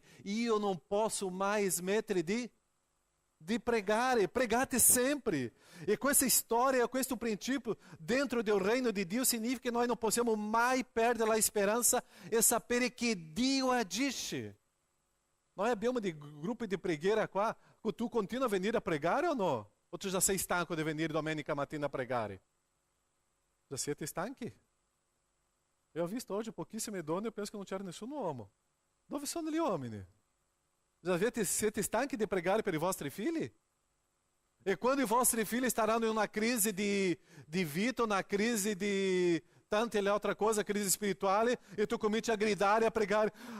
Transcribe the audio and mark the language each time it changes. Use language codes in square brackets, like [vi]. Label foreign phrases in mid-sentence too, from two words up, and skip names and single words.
[it] Io non posso mai smettere di pregare. Pregate sempre. E questa storia, questo principio dentro del reino di Dio significa che noi non possiamo mai perdere la speranza e sapere che Dio agisce. Noi abbiamo dei gruppi di preghiera qua. Tu continua a venire a pregare o no? O tu já sei stanco di venire domenica mattina a pregare? Já siete stanchi? Eu ho visto oggi pochissime donne e penso che non c'era nessun uomo. Dove sono gli uomini? Siete stanchi di pregare per i vostri figli? E quando i vostri figli staranno in una crisi di vita, una crisi di tante le altre cose, crisi spirituali, e tu cominci a gridare, a pregare.